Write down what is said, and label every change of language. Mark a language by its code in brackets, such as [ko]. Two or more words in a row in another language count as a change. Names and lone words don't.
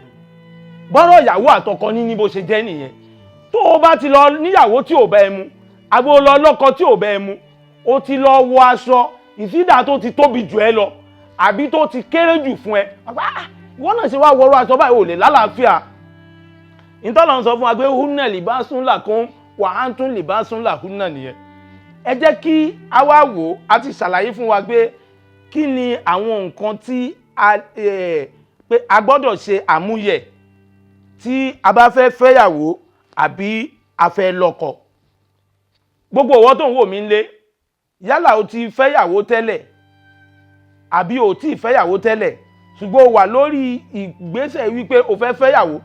[yo] bọ́rọ̀ ìyàwó àtọkọ ní bó ṣe jẹ́ nìyẹn. tó o bá ti lọ níyàwó tí ò bá ẹ mu àbò lọ lọ́kọ tí ò bá ẹ mu o ti lọ wọ aṣọ ìsídà tó ti tóbi jù ẹ lọ àbí tó ti kéré jù fún ẹ ìwọ náà ṣe wá wọrọ aṣọ báyìí ò lè lálàáfíà. ìtọ́lọ̀ ń sọ fún wa pé [ar] هن لباس لكم وأنتم لباس لهن nìyẹn. [yo] ẹ jẹ́ kí a wá wò á ti ṣàlàyé fún wa pé kí ni àwọn nǹkan tí a gbọ́dọ̀ ṣe àmúyẹ̀ tí a bá fẹ́ fẹ́yàwó àbí a fẹ́ lọ́kọ. gbogbo ìwọ tó ń wò mí lé yálà o ti fẹ́yàwó tẹ́lẹ̀ àbí o ti fẹ́yàwó tẹ́lẹ̀ ṣùgbọ́n o wà lórí ìgbésẹ̀ wípé o fẹ́ fẹ́yàwó